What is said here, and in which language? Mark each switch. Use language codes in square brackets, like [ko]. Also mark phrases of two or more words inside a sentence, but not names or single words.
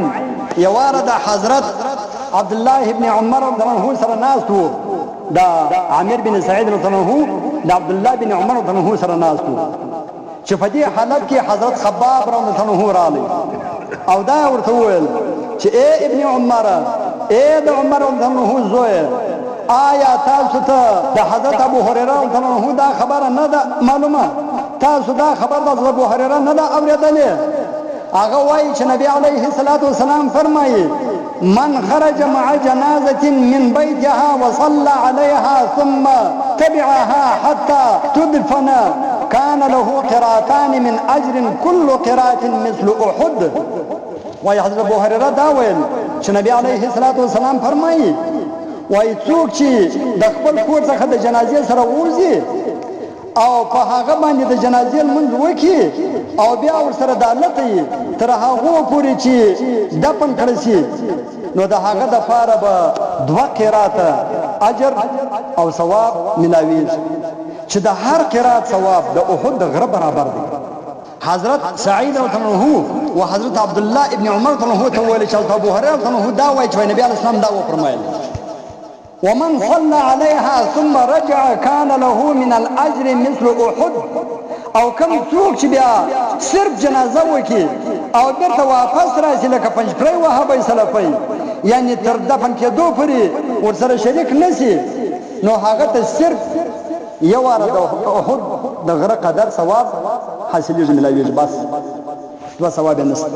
[ps] یواره د حضرت عبد الله ابن عمر [ar] رضی الله عنه [ps] سره ناست وو، دا عامر بن سعید [ar] رضی الله عنه [ps] د عبد الله بن عمر [ar] رضی الله عنه [ps] سره ناست وو چې په دې حالت کې حضرت خباب [ar] رضی الله عنه [ps] راغی او دا ورته وویل چې اے ابن عمر، اے د عمر [ar] رضی الله عنه [ps] زوی، آیا تاسو ته د حضرت ابو هريره [ar] رضی الله عنه [ps] دا خبره نه ده معلومه؟ تاسو دا خبر د ابو هريره نه ده اورېدلې؟ هغه وایي چې [ar] نبی علیه الصلاة والسلام فرمایي من خرج مع جنازة من بيتها وصلى عليها ثم تبعها حتى تدفن كان له قراتان من أجر كل قرات مثل أحد. [ps] وایي حضرت ابو هريره دا ویل چې نبی [ar] علیه الصلاة والسلام [ps] فرمایي وای څوک چې د خپل کور څخه د جنازې سره ووځي او په هغه باندې د جنازې لمونځ وکړي او بیا ورسره د الله ته تر هغو پورې چې دفن کړی شي، نو د هغه دپاره به 2 قراته اجر او ثواب ملاویږي چې د هر قرات ثواب د احد د غره برابر دی. حضرت سعید [ar] رضی الله عنه [ps] و حضرت عبد الله ابن عمر [ar] رضی الله عنه [ps] ته ویل چې ابو هريره [ar] رضی الله عنه [ps] دا وایي چې نبی [ar] علیه السلام [ps] دا وفرمایل [ar] ومن صلى عليها ثم رجع كان له من الاجر مثل احد. [ps] او کم څوک چې بیا صرف جنازه وکړي او بیرته واپس راشي لکه پنجپري وهابي سلفي، یعنی تر دفن کېدو پورې ورسره شریک نشي، نو هغه ته صرف یو واره د احد د غره قدر ثواب حاصلېږي ملاویږي، بس 2 ثواب یې نشته.